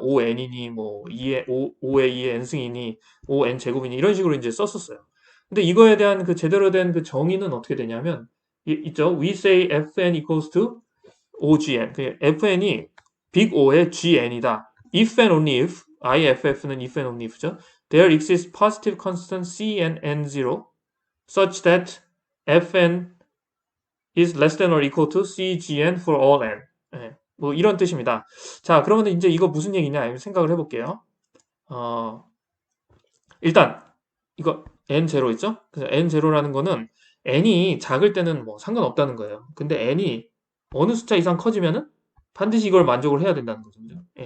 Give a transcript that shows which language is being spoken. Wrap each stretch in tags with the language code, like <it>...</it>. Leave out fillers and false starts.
<ko>ON이니 뭐 2의 5의 2의 n승이니 ON 제곱이니 이런 식으로 이제 썼었어요. 근데 이거에 대한 그 제대로 된 그 정의는 어떻게 되냐면 있죠?</ko> <en>We say fn equals to OGN.</en> <ko>그 fn이 빅 O의 GN이다.</ko> <en>If and only if IFF는 if and only if죠. There exists positive constant C and N0 such that Fn is less than or equal to CGN for all n.</en> <ko>뭐 이런 뜻입니다. 자, 그러면 이제 이거 무슨 얘기냐 생각을 해볼게요. 어, 일단 이거 N0 있죠? 그래서 N0라는 거는 N이 작을 때는 뭐 상관없다는 거예요. 근데 N이 어느 숫자 이상 커지면은 반드시 이걸 만족을 해야 된다는 거죠. 그죠?</ko>